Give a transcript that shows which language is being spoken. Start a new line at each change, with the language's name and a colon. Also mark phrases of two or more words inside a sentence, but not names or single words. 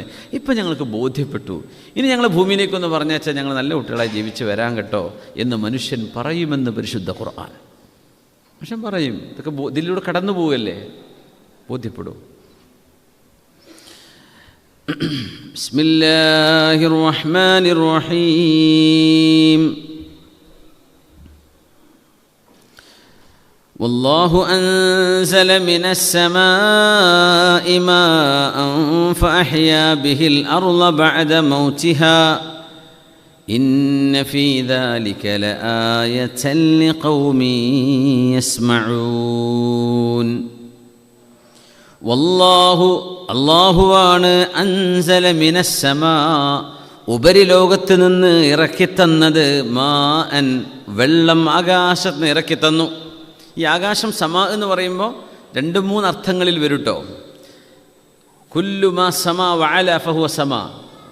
Malayalam: ഇപ്പം ഞങ്ങൾക്ക് ബോധ്യപ്പെട്ടു, ഇനി ഞങ്ങൾ ഭൂമിയിലേക്കൊന്ന് പറഞ്ഞാച്ചാൽ ഞങ്ങൾ നല്ല കുട്ടികളായി ജീവിച്ച് വരാൻ കേട്ടോ എന്ന് മനുഷ്യൻ പറയുമെന്ന് പരിശുദ്ധ ഖുർആൻ. മനുഷ്യൻ പറയും. ഇതൊക്കെ ഇതിലൂടെ കടന്നു പോവുകയല്ലേ, ബോധ്യപ്പെടും.
Arabic: بسم الله الرحمن الرحيم. والله أنزل من السماء ماء فأحيا به الأرض بعد موتها إن في ذلك لآية لقوم يسمعون.
Malayalam: والله അള്ളാഹുവാണ്
Arabic: أنزل من السماء,
Malayalam: ഉപരിലോകത്ത് നിന്ന് ഇറക്കിത്തന്നത്, മാഅൻ വെള്ളം ആകാശത്ത് നിന്ന് ഇറക്കിത്തന്നു. ഈ ആകാശം സമാ എന്ന് പറയുമ്പോൾ 2-3 അർത്ഥങ്ങളിൽ വരും കേട്ടോ.
Arabic: كل ما سما وعلا فهو سماء.